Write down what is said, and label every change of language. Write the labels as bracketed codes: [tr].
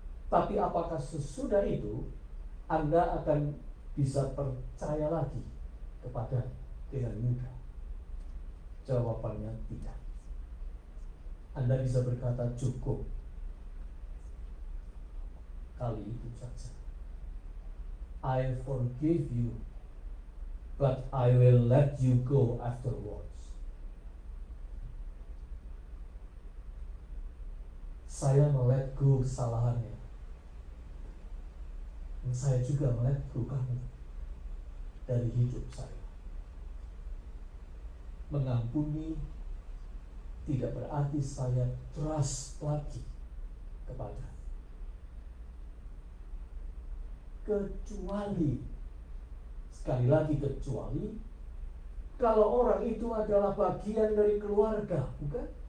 [id] Tapi apakah sesudah itu Anda akan bisa percaya lagi kepada dengan mudah? Jawabannya tidak. Anda bisa berkata cukup kali itu saja. [en] I forgive you, but I will let you go afterwards. [id] Saya [en] let go [id] kesalahannya, dan saya juga let go kamu dari hidup saya. Mengampuni tidak berarti saya trust lagi kepada, kecuali, sekali lagi kecuali, kalau orang itu adalah bagian dari keluarga, bukan?